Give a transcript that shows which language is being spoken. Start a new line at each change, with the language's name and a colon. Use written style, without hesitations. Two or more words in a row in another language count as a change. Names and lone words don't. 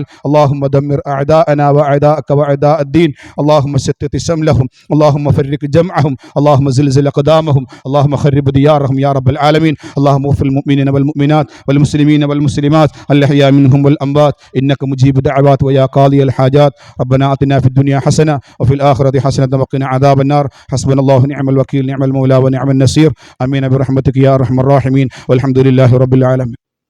Arabic: اللهم دمر أعداءنا وأعداءك وأعداء الدين. اللهم شتت شملهم. اللهم فرق جمعهم. اللهم زلزل أقدامهم. اللهم خرب ديارهم يا رب العالمين. اللهم اغفر للمؤمنين والمؤمنات والمسلمين والمسلمات الأحياء منهم والأموات إنك مجيب الدعوات ويا قاضي الحاجات. ربنا آتنا في الدنيا حسنة وفي الآخرة حسنة وقنا عذاب النار. حسبنا الله ونعم الوكيل، نعم المولى ونعم النصير. آمين برحمتك يا أرحم الراحمين، والحمد لله رب العالمين.